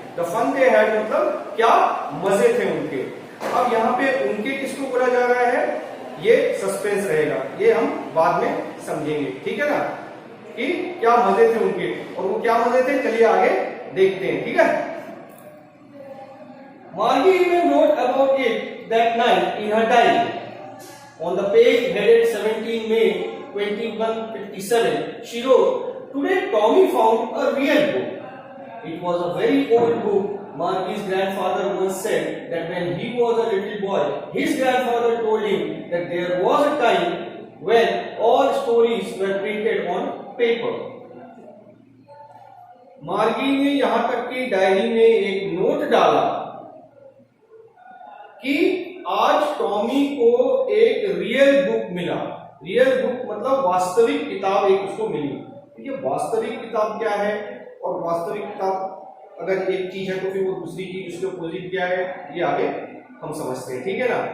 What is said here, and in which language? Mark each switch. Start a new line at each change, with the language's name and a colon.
English: the fun they had
Hindi: मतलब क्या मजे थे उनके। अब यहाँ पे उनके किसको बोला जा रहा है, ये सस्पेंस रहेगा, ये हम बाद में समझेंगे, ठीक है ना, कि क्या मजे थे उनके। और वो क्या मजे थे चलिए आगे देखते हैं, ठीक है।
English: Margie even wrote about it that night in her diary. On the page headed 17 May 2157, she wrote, "Today Tommy found a real book. It was a very old book. Margie's grandfather once said that when he was a little boy, his grandfather told him that there was a time when all stories were printed on paper."
Hindi: मार्गी ने यहां तक की diary में एक note डाला कि आज टॉमी को एक रियल बुक मिला। रियल बुक मतलब वास्तविक किताब एक उसको मिली। ये वास्तविक किताब क्या है और वास्तविक किताब अगर एक चीज है तो फिर वो दूसरी चीज उसके अपोजिट क्या है, ये आगे हम समझते हैं, ठीक है ना।